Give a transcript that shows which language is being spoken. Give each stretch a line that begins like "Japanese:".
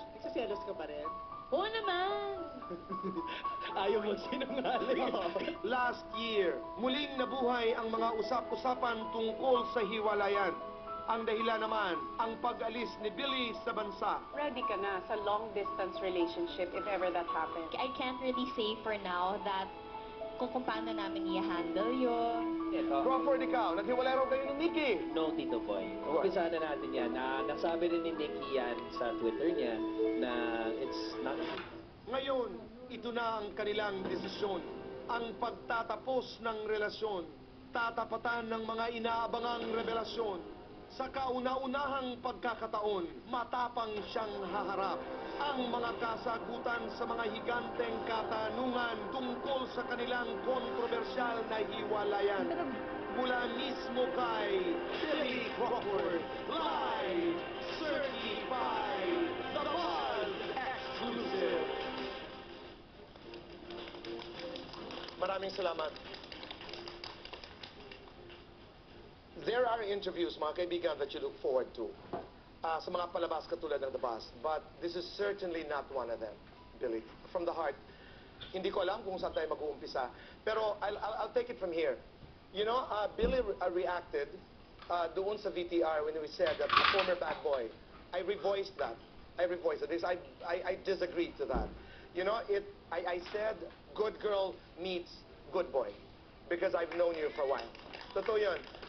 Filipino: Nagsaselos ka pa rin? Oo naman! Ayaw mo sinungaling. Last year, muling nabuhay ang mga usap-usapan tungkol sa hiwalayan. Ang dahilan naman, ang pag-alis ni Billy sa bansa.
English: Ready ka na sa long-distance relationship if ever that happens. I can't really say for now that
Filipino: kung paano namin i-handle yun. Crawford, ikaw, naghiwalay raw kayo ni Nikki. No, Tito Boy. Umpisahan na natin yan. Nasabi rin ni Nikki yan sa Twitter niya na
English: it's not...
Filipino: Ngayon, ito na ang kanilang desisyon. Ang pagtatapos ng relasyon, tatapatan ng mga inaabangang revelasyon. Sa kauna-unahang pagkakataon, matapang siyang haharap ang mga kasagutan sa mga higanteng katanungan tungkol sa kanilang kontrobersyal na hiwalayan. Mula mismo kay Billy Crawford, live, certified, the Buzz Exclusive. Maraming salamat.
English: There are interviews, mga kaibigan, that you look forward to
Filipino: sa mga palabas katulad ng
English: The Buzz. But this is certainly not one of them, Billy. From the heart,
Filipino: hindi ko alam kung saan tayo mag-uumpisa.
English: Pero I'll take it from here. You know, Billy reacted doon sa VTR when we said that the former bad boy. I revoiced that. I disagreed to that. You know, I said good girl meets good boy because I've known you for a while.
Filipino: Totoo yun.